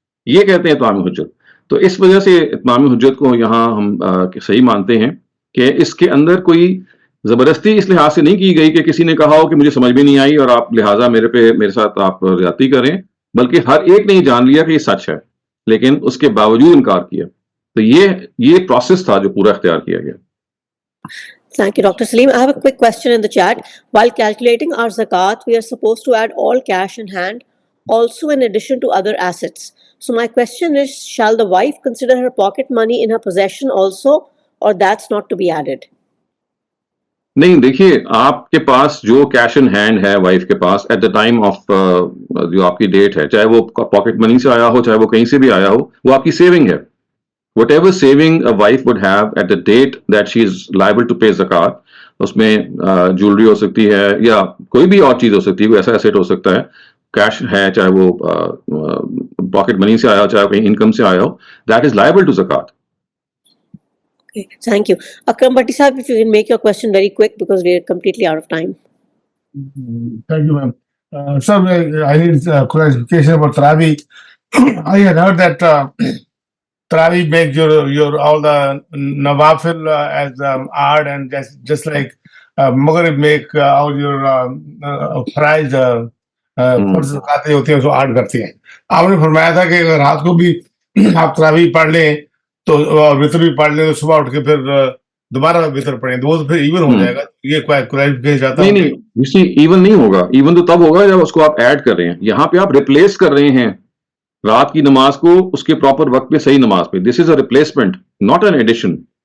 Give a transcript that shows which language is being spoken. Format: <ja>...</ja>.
<ur>یہ کہتے ہیں اتمام حجت. تو اس وجہ سے اتمام حجت کو یہاں ہم صحیح مانتے ہیں کہ اس کے اندر کوئی زبردستی اس لحاظ سے نہیں کی گئی کہ کسی نے کہا ہو کہ مجھے سمجھ بھی نہیں آئی اور آپ لہٰذا میرے ساتھ آپ زیادتی کریں, بلکہ ہر ایک نے جان لیا کہ یہ سچ ہے لیکن اس کے باوجود انکار کیا. تو یہ پروسیس تھا جو پورا اختیار کیا گیا.</ur> <en>Thank you, Dr. Saleem. I have a quick question in the chat. While calculating our zakat, we are supposed to add all cash in hand, also in addition to other assets. So my question is, shall the wife consider her pocket money in her possession also, or that's not to be added?</en> <ur>نہیں دیکھیے, آپ کے پاس جو cash in hand ہے wife کے پاس at the time of جو آپ کی ڈیٹ ہے, چاہے وہ پاکٹ منی سے آیا ہو چاہے وہ کہیں سے بھی آیا ہو, وہ آپ کی سیونگ ہے.</ur> <en>Whatever saving a wife would have at the date that she is liable to pay zakat,</en> <ur>اس میں جولری ہو سکتی ہے یا کوئی بھی اور چیز ہو سکتی ہے, کوئی ایسا ایسیٹ ہو سکتا ہے, کیش ہے چاہے وہ پاکٹ منی سے آیا ہو چاہے کہیں انکم سے آیا ہو,</ur> <en>that is liable to zakat. Okay, thank you. Akram Bhatti sahab, if you can make your question very quick because we are completely out of time. Thank you, ma'am. Sir, I need clarification about Tarawih. I had heard that Tarawih makes your all the nawafil as odd, and just like Maghrib make all your faraiz</en> <ur>فرض زکاتیں ہوتی ہیں اس کو odd کرتی ہیں. آپ نے فرمایا تھا کہ اگر رات کو بھی آپ تراویح پڑھ لیں تو وطر بھی پڑھ لیں تو صبح اٹھ کے پھر دوبارہ وطر پڑھیں تو وہ تو پھر ایون ہو جائے گا. یہ کلیریفیکیشن چاہتا ہوں. نہیں, ایون نہیں ہوگا. ایون تو تب ہوگا جب اس کو آپ ایڈ کر رہے ہیں. یہاں پہ آپ ریپلیس کر رہے ہیں رات کی نماز کو اس کے پراپر وقت پہ صحیح نماز پہ.</ur> <en>This is a replacement, not an addition.</en>